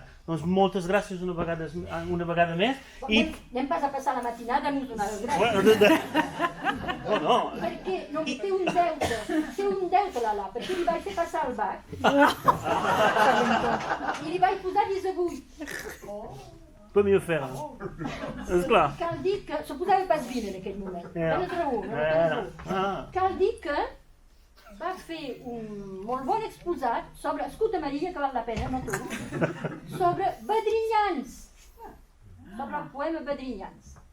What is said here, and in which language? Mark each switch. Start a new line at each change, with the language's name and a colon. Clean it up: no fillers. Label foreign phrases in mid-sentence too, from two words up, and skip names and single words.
Catalan: Doncs moltes gràcies una vegada més. Anem pas a passar la matinada, no us donareu gràcies. No. Perquè no té un deute l'Alà, perquè li vaig fer passar el bac i li vaig posar 10 a 8.
French: Peut mieux faire,
Catalan: esclar. Cal dir que, se posava pas 20 en aquell moment, tens raó. Cal dir que va fer un molt bon exposat sobre Escuta Maria, que val la pena, no tu, sobre Bedrinyans, sobre el poema Bedrinyans.